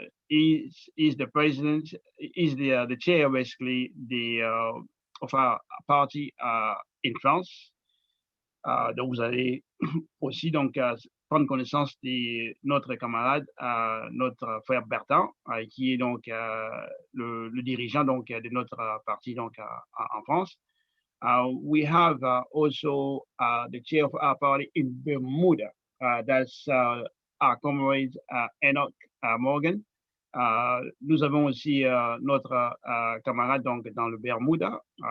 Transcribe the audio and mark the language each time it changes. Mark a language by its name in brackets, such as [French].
[English] Is the president, is the chair basically of our party, in France. [French] Donc, vous allez aussi donc prendre connaissance de notre camarade, notre frère Bertrand, qui est donc le dirigeant donc de notre parti donc en France. [English] We have also the chair of our party in Bermuda. That's our comrade Enoch Morgan. [French] Nous avons aussi notre camarade donc dans le Bermuda.